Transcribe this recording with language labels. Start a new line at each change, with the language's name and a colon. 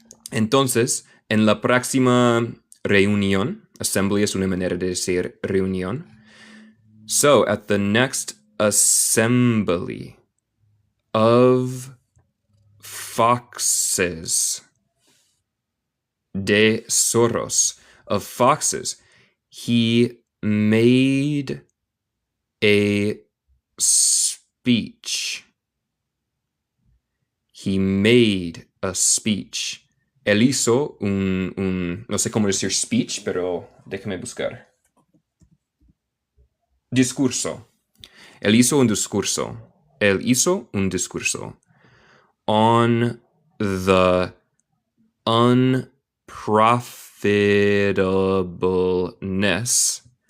Spanish: Entonces, en la próxima reunión, assembly es una manera de decir reunión.
English: So, at the next assembly of foxes,
Spanish: de zorros,
English: of foxes, he made a speech. He made a speech.
Spanish: Él hizo no sé cómo decir speech, pero déjame buscar. Discurso. Él hizo un discurso. Él hizo un discurso
English: on the unprofitableness